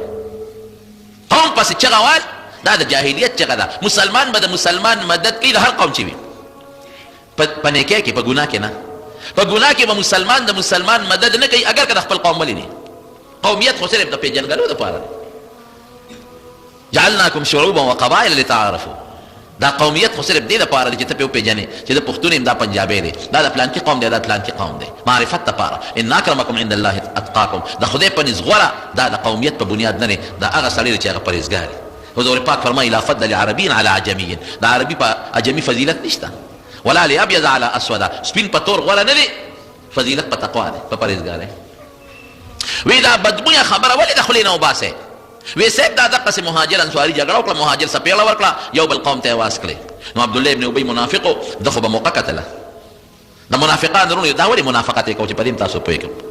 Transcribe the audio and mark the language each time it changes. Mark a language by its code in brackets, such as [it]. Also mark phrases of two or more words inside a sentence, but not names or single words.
[ps] قوم پسې چغه وال، دا د جاهلیت چغه ده. مسلمان به د مسلمان مدد کوي، د هر قوم چې وي، په نیکۍ کې، په ګناه کې نه. په ګناه کې به مسلمان د مسلمان مدد نه کوي اگر که د خپل قوم ولې نه. قومیت خو صرف د پیژنګلو دپاره دی. [ar] جعلناکم شعوبا وقبائل لتعارفوا، [ps] دا قومیت خو صرف دې دپاره دی چې ته پې وپېژنې چې د پښتون یم، دا پنجابی دی، دا د پلانکي قوم دی، دا پلانکي قوم دی. معرفت دپاره. [ar] ان اکرمکم عند الله اتقاکم، [ps] د خدای په نزد غوره، دا د قومیت په بنیاد نه دی، دا هغه سړی دی چې هغه پرهیزګار دی. حضور پاک فرمایي [ar] لا فضل لعربي على عجمي، [ps] د عربي په عجمي فضیلت نشته، [ar] ولا لابيض على اسود، [ps] سپین په تور غوره نه دی، فضیلت په تقوا دی، په پرهیزګارۍ. وی دا بدبویه خبره ولې د خولې نه وباسئ؟ وی صاحب دا دقسې مهاجر انصاري جګړه وکړه، مهاجر څپېړه ورکړه، یو بل قوم ته یې واس کړې. نو عبدالله ابن ابی منافق و، ده خو به موقع کتله. د منافقان درونو دا ولې منافقت یې کوو چې په دې تاسو پوهېږم.